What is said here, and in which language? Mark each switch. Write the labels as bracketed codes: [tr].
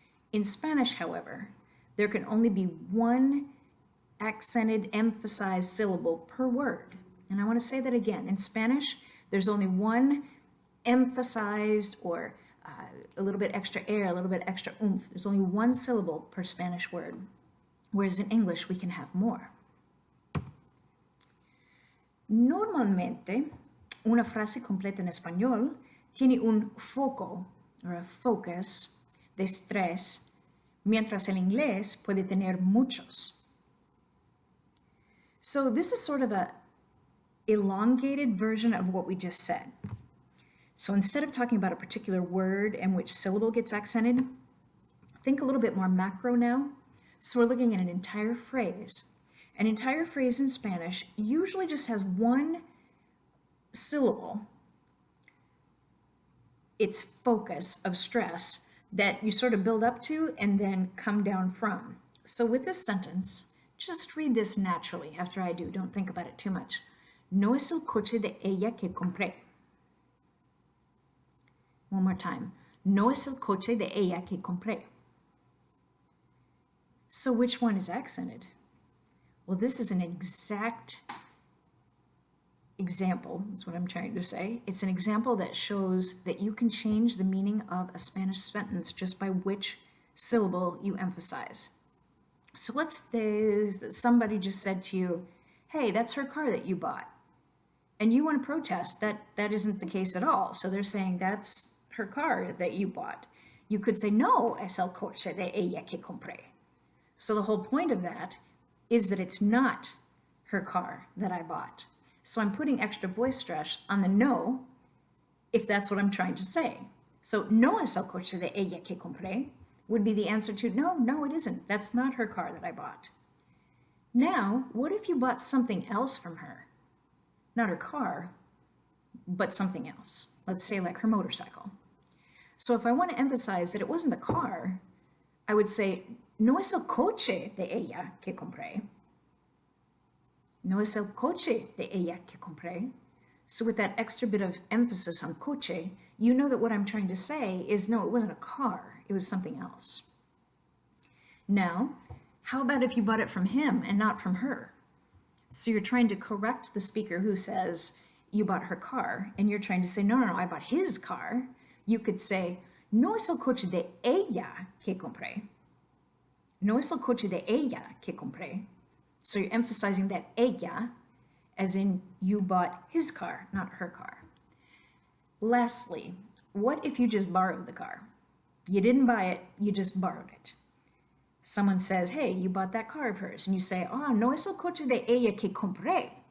[en] In Spanish, however, there can only be one accented, emphasized syllable per word. And I want to say that again. In Spanish, there's only one emphasized or a little bit extra air, a little bit extra oomph. There's only one syllable per Spanish word, whereas in English we can have more. [es] Normalmente, una frase completa en español tiene un foco, [en] or a focus, [es] de estrés, mientras el inglés puede tener muchos. [en] So this is sort of a elongated version of what we just said. So instead of talking about a particular word and which syllable gets accented, think a little bit more macro now. So we're looking at an entire phrase. An entire phrase in Spanish usually just has one syllable, its focus of stress, that you sort of build up to and then come down from. So with this sentence, just read this naturally after I do. Don't think about it too much. [es] No es el coche de ella que compré. [en] One more time. [es] No es el coche de ella que compré. [en] So which one is accented? Well, this is an exact example, is what I'm trying to say. It's an example that shows that you can change the meaning of a Spanish sentence just by which syllable you emphasize. So let's say somebody just said to you, hey, that's her car that you bought. And you want to protest that isn't the case at all. So they're saying that's her car that you bought. You could say, [es] no, es el coche de ella que compré. [en] So the whole point of that is that it's not her car that I bought. So I'm putting extra voice stress on the no, if that's what I'm trying to say. So [es] no es el coche de ella que compré [en] would be the answer to no, it isn't. That's not her car that I bought. Now, what if you bought something else from her? Not her car, but something else. Let's say like her motorcycle. So if I want to emphasize that it wasn't the car, I would say, [es] no es el coche de ella que compré. No es el coche de ella que compré. [en] So with that extra bit of emphasis on coche, you know that what I'm trying to say is, no, it wasn't a car, it was something else. Now, how about if you bought it from him and not from her? So you're trying to correct the speaker who says you bought her car, and you're trying to say, no, I bought his car. You could say, [es] no es el coche de ella que compré. No es el coche de ella que compré. [en] So you're emphasizing that ella, as in you bought his car, not her car. Lastly, what if you just borrowed the car? You didn't buy it, you just borrowed it. Someone says, hey, you bought that car of hers. And you say, [es] no es el coche de ella que compré.